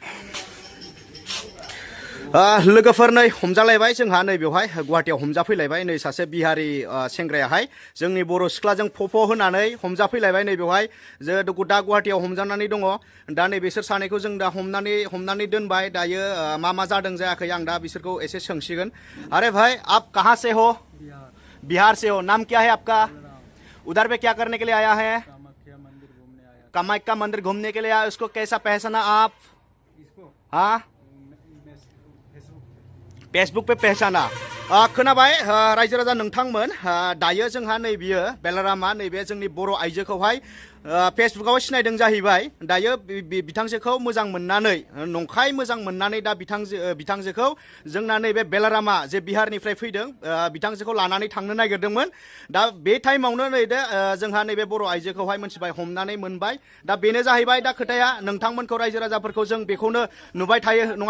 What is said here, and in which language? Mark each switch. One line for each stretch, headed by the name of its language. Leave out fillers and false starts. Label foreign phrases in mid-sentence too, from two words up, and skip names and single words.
Bodo: लोगोफोर नै हमजालायबाय जोंहा नैबेवहाय गुवाहाटियाव हमजाफैलायबाय नै सासे बिहारि सेंग्रायाहाय जोंनि बर' सिख्लाजों फफ' होनानै हमजाफैलायबाय नैबेवहाय जे दा गुवाहाटियाव हमजानानै दङ दा नैबेसोर सानैखौ जों दा हमनानै दोनबाय दायो मा जादों जायाखै आं दा बिसोरखौ एसे सोंसिगोन
Hindi: अरे भाई आप कहाँ से हो बिहार से हो नाम क्या है आपका उधर पे क्या करने के लिए आया है कामाख्या मंदिर घूमने के लिए आया उसको कैसा पहचाना आप हाँ फेसबुक पे पहचाना
Bodo: खोनाबाय रायजो राजा नोंथांमोन दायो जोंहा नैबियो बेलारामा नैबे जोंनि बर' आइजोखौहाय फेसबुकाव सिनायदों जाहैबाय दायो बिथांजोखौ मोजां मोननानै नंखाय मोजां मोननानै दा बिथांजोखौ जोंना नैबे बेलारामा जे बिहारनिफ्राय फैदों बिथांजोखौ लानानै थांनो नागिरदोंमोन दा बे टाइमावनो नै दे जोंहा नैबे बर' आइजोखौहाय मोनथिबाय हमनानै मोनबाय दा बेनो जाहैबाय दा खोथाया नोंथांमोनखौ रायजो राजाफोरखौ जों बेखौनो नुबाय थायो नङा